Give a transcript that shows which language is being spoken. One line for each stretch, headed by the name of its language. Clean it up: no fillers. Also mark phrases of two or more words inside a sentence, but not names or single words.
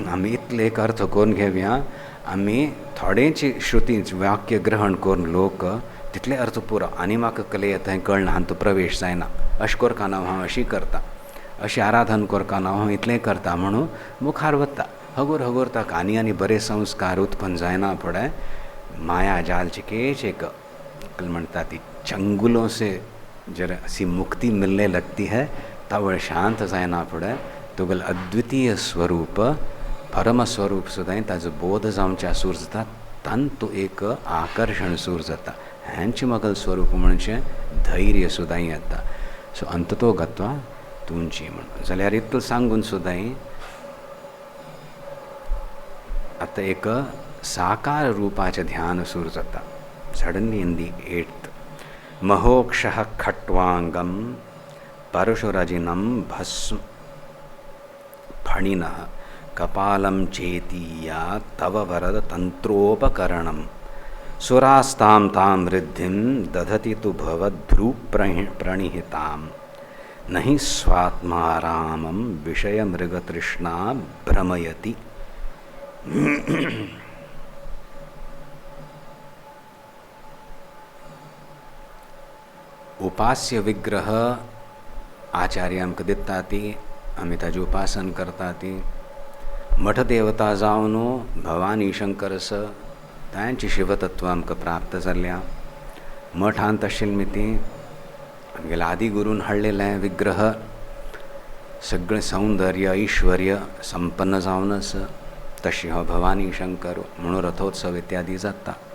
Konkani: आमी इतले एक अर्थ करून घेवया. आमी थोडेंची श्रुतींच वाक्य ग्रहण करून लोक तितले अर्थ पुरो आनी म्हाका कले थंय कळना, हातूंत प्रवेश जायना, अशें करता हांव अशी करता, अशी आराधन करता हांव इतलें करता म्हणून मुखार वता. हगोर ताका आनी बरे संस्कार उत्पन्न जायना फुडें माया जाल चिकेच एक म्हणटा ती
Hindi: चंगुलों से जर सी मुक्ति मिलने लगती है,
Konkani: तब शांत जायना फुडें तुगेलें अद्वितीय स्वरूप परम स्वरूप सुद्दां ताजो बोध जावच्या सूर जाता, तांतू एक आकर्षण सूर जाता. हेंचें मगल स्वरूप म्हणजे धैर्य सुद्दां येता. सो अंततो गत्वा तुमची म्हणून जाल्यार इतलें सांगून सुद्दां आतां एक साकार रूपाचें ध्यान सूर जाता.
English: suddenly in the 8th
Sanskrit: महोक्षः खट्वांगम परशुरजिनं भस्म फणिनः कपालं चेतीया तव वरद तंत्रोपकरणं सुरास्तां तां वृद्धिं दधति तु भवद्भ्रू प्रणिहितां नहि स्वात्मारामं विषयमृगतृष्णा भ्रमयति.
Konkani: उपास्य विग्रह आचार्य आमकां दिता ती, आमी ताजें उपासन करता ती. मठ देवता जावन भवानी शंकर आसा, तांची शिवतत्व आमकां प्राप्त जाल्ल्या. मठांत आशिल्ली ती आमगेल्या आदी गुरून हाडलेलें विग्रह सगळें सौंदर्य ऐश्वर्य संपन्न जावनच तशी हो भवानी शंकर म्हणून रथोत्सव इत्यादी जाता.